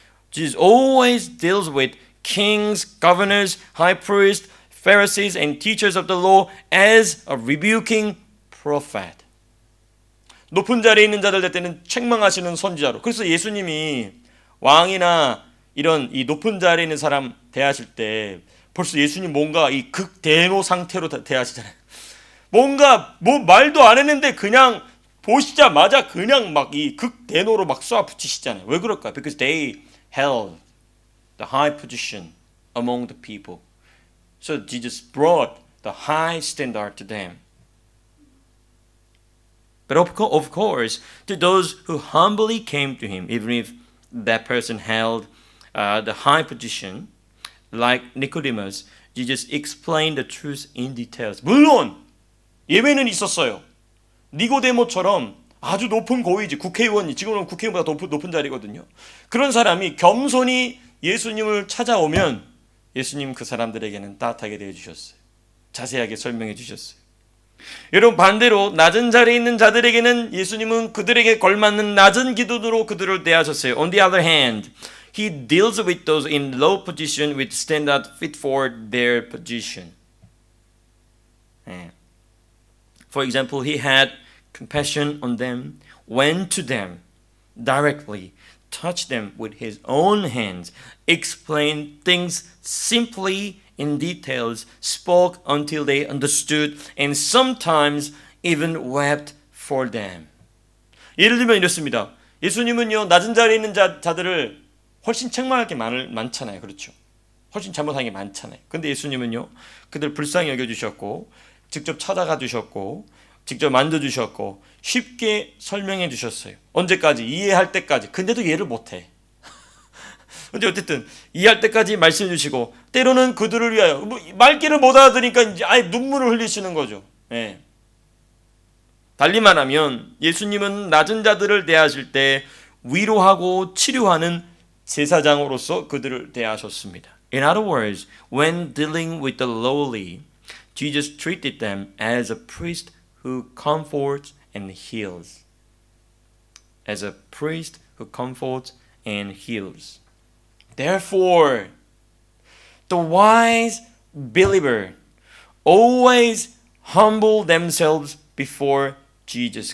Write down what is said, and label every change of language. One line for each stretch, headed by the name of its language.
English: Jesus always deals with kings, governors, high priests, Pharisees and teachers of the law as a rebuking prophet.
Korean: 높은 자리에 있는 자들 될 때는 책망하시는 선지자로. 그래서 예수님이 왕이나 이런 이 높은 자리에 있는 사람 대하실 때 벌써 예수님 뭔가 이 극대노 상태로 대하시잖아요. 뭔가 뭐 말도 안 했는데 그냥 보시자마자 그냥 막 이 극대노로 막 쏘아붙이시잖아요. 왜 그럴까요?
English: Because they held the high position among the people. So Jesus brought the high standard to them. But of course, to those who humbly came to him, even if that person held the high position, like Nicodemus, Jesus explained the truth in details.
Korean: 물론 예외는 있었어요. 니고데모처럼 아주 높은 고위직, 국회의원이 지금은 국회의원보다 높은 자리거든요. 그런 사람이 겸손히 예수님을 찾아오면 예수님 그 사람들에게는 따뜻하게 대해주셨어요. 자세하게 설명해 주셨어요. 여러분, 반대로 낮은 자리에 있는 자들에게는 예수님은 그들에게 걸맞는 낮은 기준으로 그들을 대하셨어요.
English: On the other hand, He deals with those in low position with standard fit for their position. For example, He had compassion on them, went to them directly, touched them with His own hands, explained things simply in details, spoke until they understood, and sometimes even wept for them.
Korean: 예를 들면 이렇습니다. 예수님은요, 낮은 자리에 있는 자들을 훨씬 책망할 게 많잖아요. 그렇죠? 훨씬 잘못한 게 많잖아요. 근데 예수님은요, 그들 불쌍히 여겨주셨고, 직접 찾아가 주셨고, 직접 만져주셨고, 쉽게 설명해 주셨어요. 언제까지? 이해할 때까지. 근데도 이해를 못해. 근데 어쨌든 이해할 때까지 말씀해 주시고, 때로는 그들을 위하여 말귀를 못 알아들으니까 이제 아예 눈물을 흘리시는 거죠. 예. 달리 말하면 예수님은 낮은 자들을 대하실 때 위로하고 치료하는 제사장으로서 그들을 대하셨습니다.
English: In other words, when dealing with the lowly, Jesus treated them as a priest who comforts and heals. As a priest who comforts and heals. Therefore, the wise believer always humble themselves before Jesus.